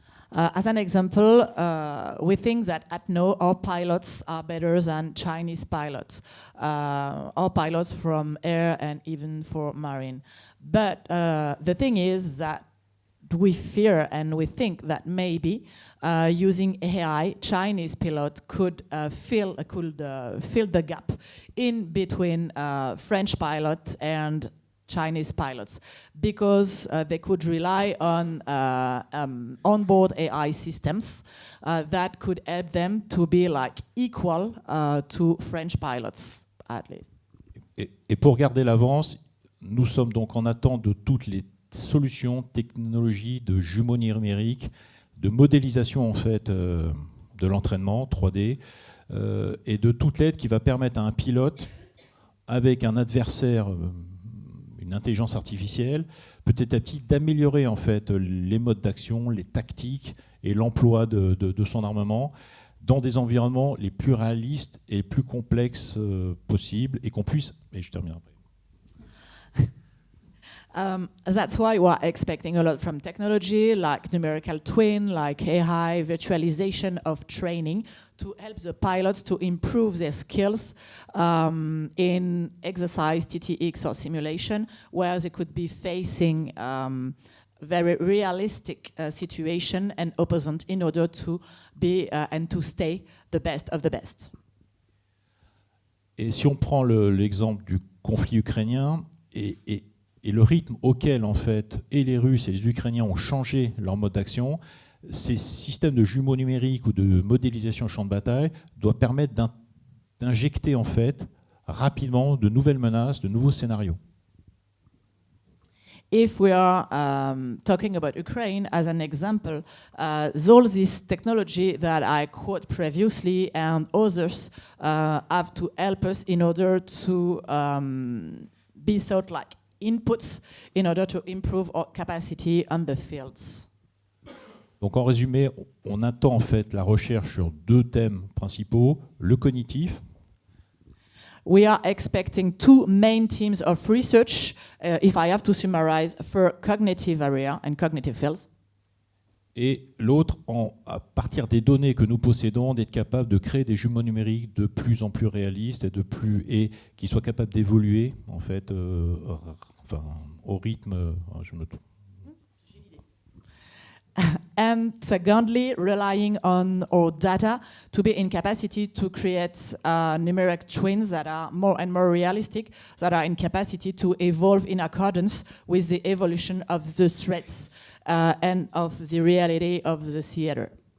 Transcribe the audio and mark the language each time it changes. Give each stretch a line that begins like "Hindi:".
English: As an example, we think that at NO, our pilots are better than Chinese pilots, our pilots from air and even for marine. But the thing is that we fear and we think that maybe using AI, Chinese pilot could fill the gap in between French pilot and Chinese pilots, because they could rely on onboard AI systems that could help them to be like equal to French pilots at least.
French: Et pour garder l'avance, nous sommes donc en attente de toutes les solutions, technologies de jumeaux numériques, de modélisation en fait de l'entraînement 3D et de toute l'aide qui va permettre à un pilote avec un adversaire, une intelligence artificielle, petit à petit d'améliorer en fait les modes d'action, les tactiques et l'emploi de son armement dans des environnements les plus réalistes et les plus complexes possibles et qu'on puisse, et je termine après.
English: That's why we're expecting a lot from technology, like numerical twin, like AI, virtualization of training, to help the pilots to improve their skills in exercise, TTX, or simulation, where they could be facing very realistic situation and opponent in order to be and to stay the best of the best.
French: Et si on prend l'exemple du conflit ukrainien et le rythme auquel en fait et les Russes et les Ukrainiens ont changé leur mode d'action, ces systèmes de jumeaux numériques ou de modélisation au champ de bataille doivent permettre d'injecter en fait rapidement de nouvelles menaces, de nouveaux scénarios.
English: If we are talking about Ukraine as an example, all this technology that I quote previously and others have to help us in order to be sort like inputs in order to improve our capacity on the fields.
French: Donc en résumé, on attend en fait la recherche sur deux thèmes principaux, le cognitif.
English: We are expecting two main themes of research, if I have to summarize, for cognitive area and cognitive fields.
French: Et l'autre, à partir des données que nous possédons, d'être capable de créer des jumeaux numériques de plus en plus réalistes et qui soient capables d'évoluer en fait, au rythme. Je me trompe.
English: And secondly, relying on our data to be in capacity to create numeric twins that are more and more realistic, that are in capacity to evolve in accordance with the evolution of the threats and of the reality of the theater.